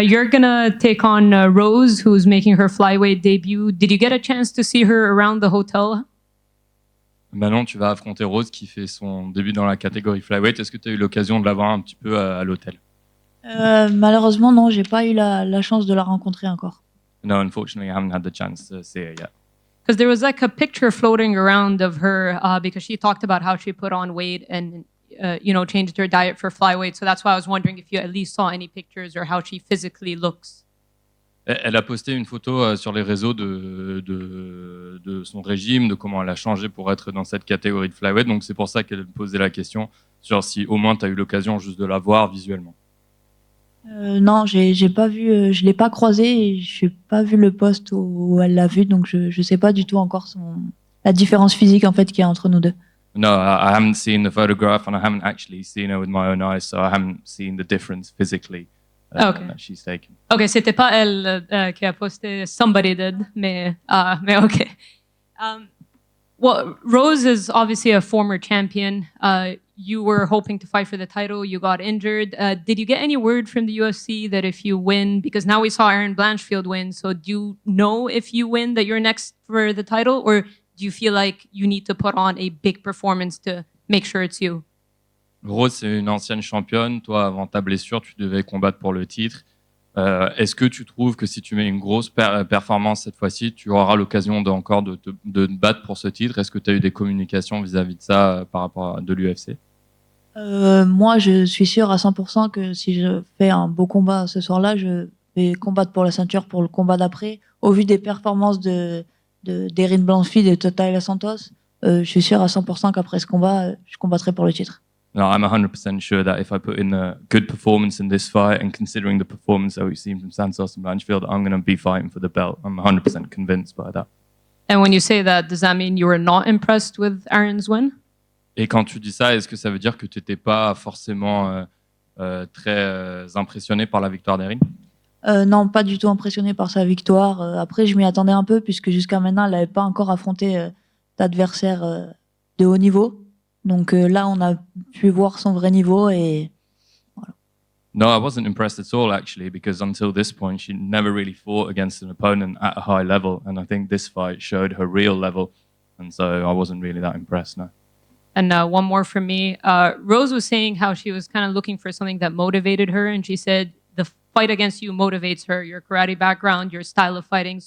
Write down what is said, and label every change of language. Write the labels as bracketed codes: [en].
[en] You're gonna take on Rose, who's making her flyweight debut. Did you get a chance to see her around the hotel? [fr] Manon, tu vas affronter Rose qui fait son début dans la catégorie flyweight. Est-ce que tu as eu l'occasion de la voir un petit peu à l'hôtel? Malheureusement, non, j'ai pas eu la chance de la rencontrer encore. [en] No, unfortunately, I haven't had the chance to see her yet. Because there was like a picture floating around of her because she talked about how she put on weight and changed her diet for flyweight. So that's why I was wondering if you at least saw any pictures or how she physically looks. [fr] Elle a posté une photo sur les réseaux de son régime, de comment elle a changé pour être dans cette catégorie de flyweight. Donc c'est pour ça qu'elle posait la question sur si au moins tu as eu l'occasion juste de la voir visuellement. Non, j'ai pas vu, je l'ai pas croisée et j'ai pas vu le post où elle l'a vu, donc je sais pas du tout encore la différence physique en fait qu'il y a entre nous deux. [en] No, I haven't seen the photograph and I haven't actually seen her with my own eyes, so I haven't seen the difference physically Okay. that she's taken. [fr] Ok, c'était pas elle qui a posté, [en] somebody did, [fr] mais ok. [en] Well, Rose is obviously a former champion. You were hoping to fight for the title. You got injured. Did you get any word from the UFC that if you win, because now we saw Aaron Blanchfield win, so do you know if you win that you're next for the title, or do you feel like you need to put on a big performance to make sure it's you? [fr] Rose, c'est une ancienne championne. Toi, avant ta blessure, tu devais combattre pour le titre. Est-ce que tu trouves que si tu mets une grosse performance cette fois-ci, tu auras l'occasion de te battre pour ce titre? Est-ce que tu as eu des communications vis-à-vis de ça par rapport à de l'UFC? Moi, je suis sûr à 100% que si je fais un beau combat ce soir-là, je vais combattre pour la ceinture pour le combat d'après. Au vu des performances d'Erin Blanchfield et de Taila Santos, je suis sûr à 100% qu'après ce combat, je combattrai pour le titre. [en] No, I'm 100% sure that if I put in a good performance in this fight and considering the performance that we've seen from Santos and Blanchfield, I'm going to be fighting for the belt. I'm 100% convinced by that. And when you say that, does that mean you were not impressed with Aaron's win? [fr] Et quand tu dis ça, est-ce que ça veut dire que tu n'étais pas forcément très impressionné par la victoire d'Erin? Non, pas du tout impressionné par sa victoire. Après, je m'y attendais un peu puisque jusqu'à maintenant, elle n'avait pas encore affronté d'adversaire de haut niveau. Donc là, on a pu voir son vrai niveau et voilà. [en] No, I wasn't impressed at all actually, because until this point, she never really fought against an opponent at a high level, and I think this fight showed her real level, and so I wasn't really that impressed. No. And one more from me. Rose was saying how she was kind of looking for something that motivated her, and she said the fight against you motivates her, your karate background, your style of fighting.